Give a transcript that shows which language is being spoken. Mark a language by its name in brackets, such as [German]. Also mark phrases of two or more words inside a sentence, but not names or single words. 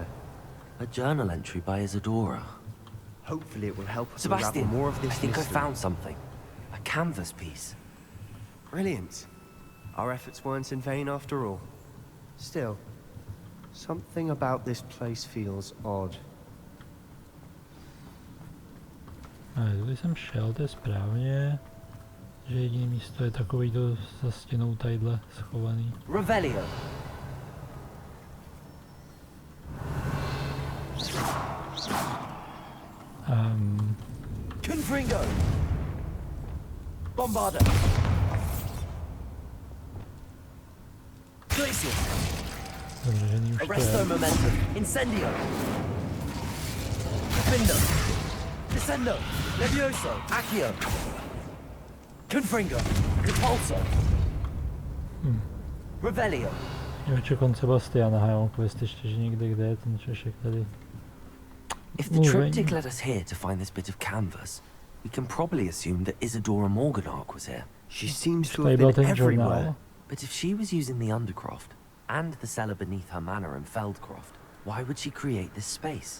[English] A journal entry by Isadora. Hopefully it will help us Sebastian, unravel more of I this think I mystery. found something. A canvas piece. Brilliant. Our efforts weren't in vain after all. Still, something about this place feels odd. [Czech] Ale když jsem šel, to je správně, že jediné místo je takovýto za stěnou tadyhle schovaný. Revelio. Confringo. Bombarda. Glacier. Zavřený už to Arresto je. momentum. Incendio. Defendo. Descendo. Levioso. Accio. Confringo. Repulso. Revelio. Jo, čekám Sebastiana, já mám quest ještě, že někde kde je ten Češek tady. [English] If the triptych led us here to find this bit of canvas, we can probably assume that Isadora Morganach was here. She seems to [Czech] Tady [English] have [Czech] byl [English] been [Czech] ten [English] everywhere. [Czech] žurnál. [English] But if she was using the Undercroft and the cellar beneath her manor in Feldcroft, why would she create this space?